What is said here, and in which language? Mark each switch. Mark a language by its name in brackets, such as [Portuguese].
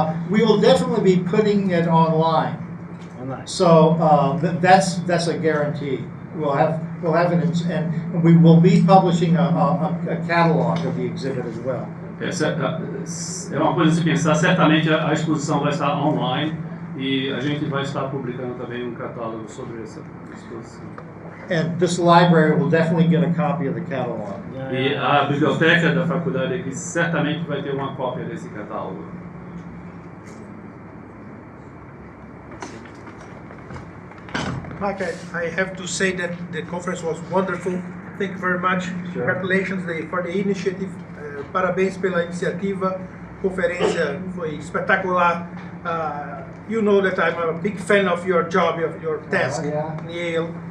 [English] We will definitely be putting it online. So that's a guarantee. We'll have it, and we will be publishing a catalog of the exhibit as well. [Portuguese] É uma coisa a se pensar. Certamente a exposição vai estar online e a gente vai estar publicando também um catálogo sobre essa exposição. [English] And this library will definitely get a copy of the catalog. [Portuguese] E a biblioteca da faculdade aqui certamente vai ter uma cópia desse catálogo. [English] Mike, I have to say that the conference was wonderful. Thank you very much. Sure. Congratulations for the initiative. [Portuguese] Parabéns pela iniciativa. Conferência foi espetacular. [English] You know that I'm a big fan of your job, of your task in Yale.